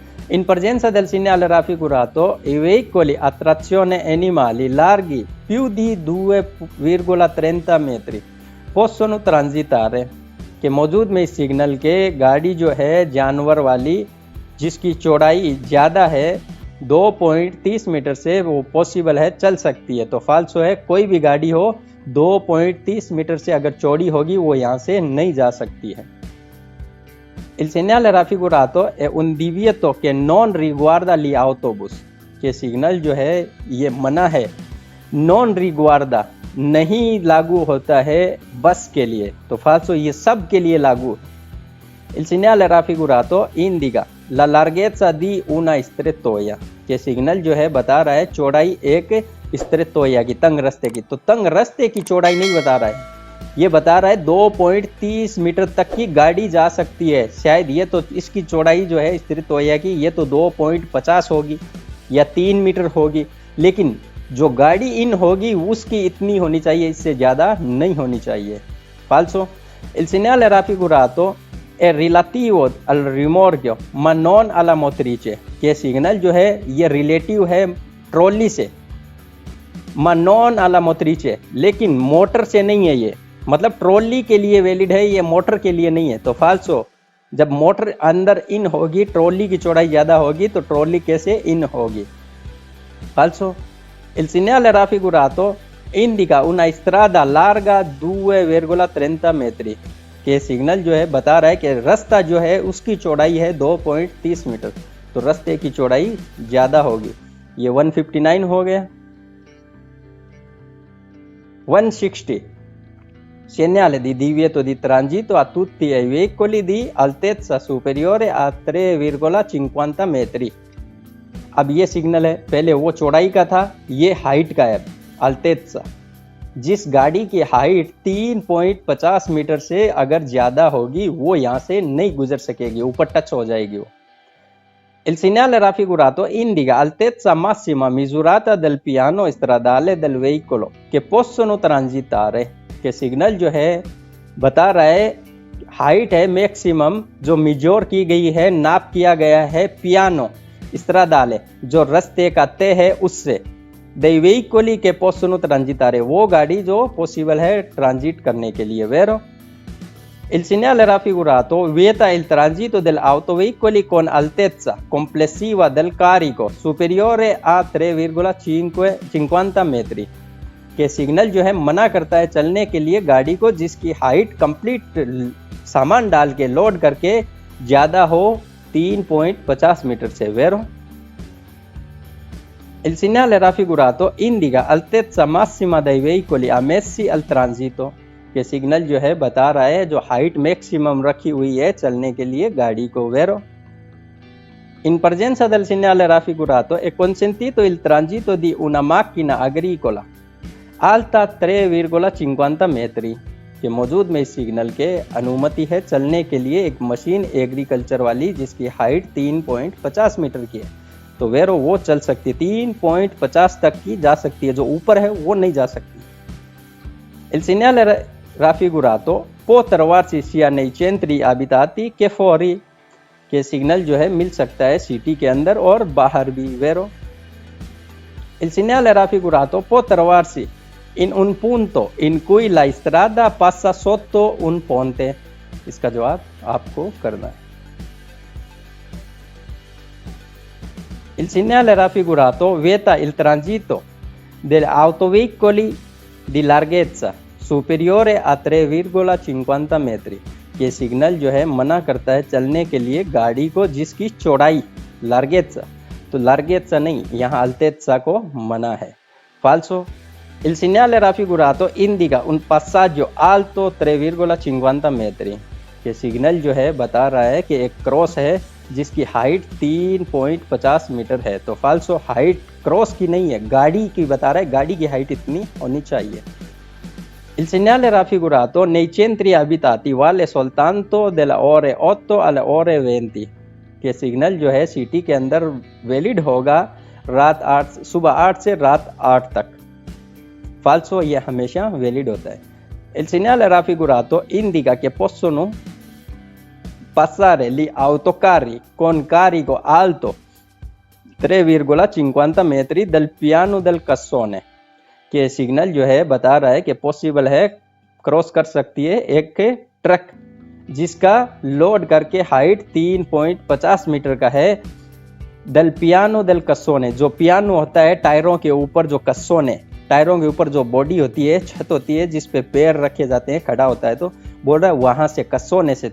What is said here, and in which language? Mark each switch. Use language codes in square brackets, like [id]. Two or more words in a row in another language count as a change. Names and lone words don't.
[it] In presenza del segnale raffigurato i veicoli a trazione animali larghi più di 2,30 metri possono transitare [hi] कि मौजूद में इस सिग्नल के गाड़ी जो है जानवर वाली जिसकी चौड़ाई ज़्यादा है 2.30 मीटर से वो पॉसिबल है, चल सकती है। तो फाल्सो है, कोई भी गाड़ी हो 2.30 मीटर से अगर चौड़ी होगी वो यहाँ से नहीं जा सकती है। [it] Il segnale raffigurato è un divieto che non riguarda gli autobus [hi] के सिग्नल जो है ये मना है, [it] non riguarda [hi] नहीं लागू होता है बस के लिए, तो फाल्सो ये सब के लिए लागू। [it] Il segnale raffigurato indica la larghezza di una strettoia [hi] के सिग्नल जो है बता रहा है चौड़ाई एक स्ट्रेटोया की, तंग रास्ते की, तो तंग रास्ते की चौड़ाई नहीं बता रहा है, ये बता रहा है 2.30 मीटर तक की गाड़ी जा सकती है। शायद ये तो इसकी चौड़ाई जो है स्ट्रेटोया की ये तो 2.50 होगी या 3 मीटर होगी, लेकिन जो गाड़ी इन होगी उसकी इतनी होनी चाहिए, इससे ज़्यादा नहीं होनी चाहिए। [it] फाल्सो il segnale raffigurato è relativo al rimorchio ma non alla motrice [hi] के सिग्नल जो है ये रिलेटिव है ट्रॉली से, [it] ma non alla motrice [hi] लेकिन मोटर से नहीं है, ये मतलब ट्रॉली के लिए वैलिड है, ये मोटर के लिए नहीं है। तो फाल्सो, जब मोटर अंदर इन होगी ट्रॉली की चौड़ाई ज़्यादा होगी तो ट्रॉली कैसे इन होगी। फाल्सो [it] il segnale raffigurato indica una strada larga 2,30 metri [hi] के सिग्नल जो है बता रहा है कि रास्ता जो है उसकी चौड़ाई है 2.30 मीटर, तो रास्ते की चौड़ाई ज़्यादा होगी। ये 159 हो गया। [it] 160 segnale di divieto di transito a tutti i veicoli di altezza superiore a 3,50 metri। [hi] अब ये सिग्नल है, पहले वो चौड़ाई का था, ये हाइट का है। अल्तेत्सा जिस गाड़ी की हाइट 3.50 मीटर से अगर ज़्यादा होगी वो यहाँ से नहीं गुजर सकेगी, ऊपर टच हो जाएगी वो। [it] Il segnale raffigurato indica altezza massima misurata del piano stradale del veicolo che possono transitare [hi] के सिग्नल जो है बता रहा है हाइट है मैक्सिमम जो मेजर की गई है, नाप किया गया है [it] piano stradale [hi] जो रास्ते का तय है उससे, [it] dei veicoli che possono transitare [hi] वो गाड़ी जो पॉसिबल है ट्रांजिट करने के लिए। Vero? [it] Il segnale raffigurato vieta il transito degli autoveicoli con altezza complessiva del carico superiore a 3,50 metri [hi] के सिग्नल जो है मना करता है चलने के लिए गाड़ी को जिसकी हाइट कंप्लीट सामान डाल के लोड करके ज़्यादा हो 3.50 मीटर से। Vero? [it] Il segnale raffigurato indica altezza massima dei veicoli ammessi al transito [hi] के सिग्नल जो है बता रहा है जो हाइट मैक्सिमम रखी हुई है चलने के लिए गाड़ी को। Vero? [it] In presenza del segnale raffigurato è consentito il transito di una macchina agricola alta 3,50 metri [hi] के मौजूद में इस सिग्नल के अनुमति है चलने के लिए एक [en] machine agriculture [hi] वाली जिसकी हाइट 3.50 मीटर की है, तो वेरो वो चल सकती है, 3.50 तक की जा सकती है, जो ऊपर है वो नहीं जा सकती। [it] Il segnale raffigurato può trovarsi sia nei centri abitati che fuori [hi] कि सिग्नल जो है मिल सकता है सिटी के अंदर और बाहर भी। [it] वेरो il segnale raffigurato può trovarsi in un punto in cui la strada passa sotto un ponte। [hi] इसका जवाब आपको करना है। [it] il segnale raffigurato vieta il transito degli autoveicoli di larghezza superiore a 3,50 metri। [hi] ये सिग्नल जो है मना करता है चलने के लिए गाड़ी को जिसकी चौड़ाई लार्गेत्सा, तो लार्गेत्सा नहीं, यहाँ अल्तेत्सा को मना है। [it] फाल्सो il segnale raffigurato indica un passaggio alto 3,50 metri। [hi] ये सिग्नल जो है बता रहा है कि एक क्रॉस है जिसकी हाइट 3.50 मीटर है। तो फाल्सो हाइट क्रॉस की नहीं है, गाड़ी की बता रहा है, गाड़ी की हाइट इतनी होनी चाहिए। [it] il segnale raffigurato nei centri abitati vale soltanto dalle ore 8 alle ore 20। [hi] के सिग्नल जो है सिटी के अंदर वैलिड होगा सुबह 8 से रात 8 तक। फाल्सो ये हमेशा वैलिड होता है। [it] il segnale raffigurato indica che possono passare gli autocarri con carico alto 3,50 metri dal piano del cassone। [hi] के सिग्नल जो है बता रहा है कि पॉसिबल है क्रॉस कर सकती है एक ट्रक जिसका लोड करके हाइट 3.50 मीटर का है [it] dal piano dal cassone. [hi] जो पियानो होता है टायरों के ऊपर, जो कस्सोने टायरों के ऊपर जो बॉडी होती है, छत होती है जिस पे पैर रखे जाते हैं, खड़ा होता है, तो बोल रहा है वहां से कस्सोने से।